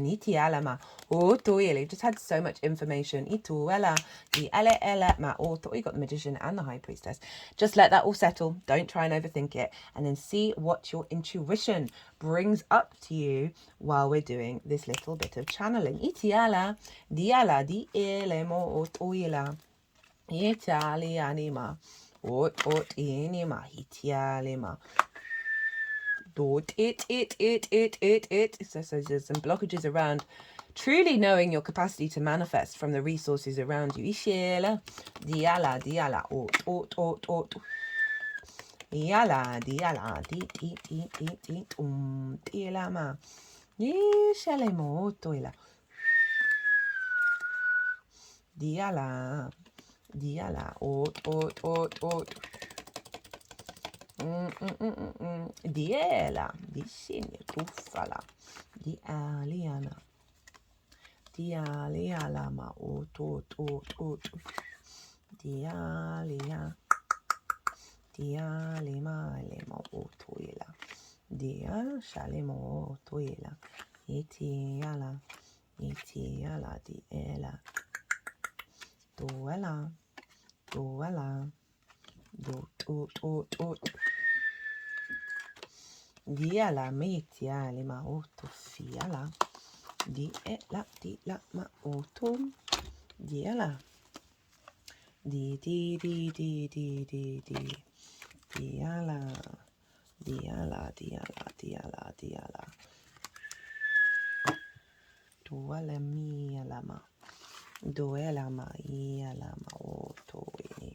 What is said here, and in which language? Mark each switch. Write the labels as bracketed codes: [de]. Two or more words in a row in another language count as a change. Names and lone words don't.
[en] You just had so much information. You got the Magician and the High Priestess. Just let that all settle. Don't try and overthink it. And then see what your intuition brings up to you while we're doing this little bit of channeling. Itiala, diala, di elemo ot oila. Itali anima. Ot inima. Itialima. Dot it. So there's some blockages around truly knowing your capacity to manifest from the resources around you. Ishela, diala, ot. Diala, diala, Shalemo, toila. Diala, ot. Diela, dicine, tuffala. Dialiala, ma, ot. Dialia. Lema otoila. Dia shalemo otoila. Itiala diela. Doela. Dot. Diala metia lema otofiala. Diela ma otom. Diala. Di. Diala. Duelama ialama otoini.